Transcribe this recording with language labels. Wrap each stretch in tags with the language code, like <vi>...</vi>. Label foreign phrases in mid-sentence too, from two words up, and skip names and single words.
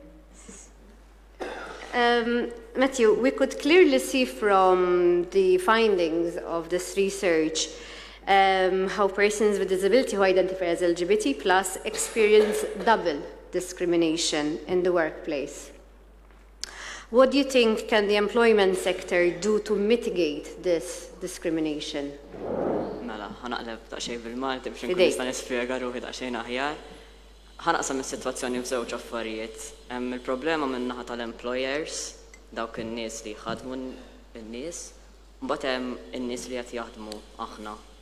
<en>Matthew, we could clearly see from the findings of this research how persons with disability who identify as LGBT+ experience double discrimination in the workplace. What do you think can the employment sector do to mitigate this discrimination?</en> <mt>Mela, ħanaqleb daqsxejn bil-Malti biex nkun nista' nispjega ruħi daqsxejn aħjar. Ħanaqsam is-sitwazzjoni f'żewġ affarijiet. Hemm il-problema min-naħa tal-employers, dawk in-nies li jħadmu n-nies, mbagħad hemm in-nies li qed jaħdmu aħna.</mt>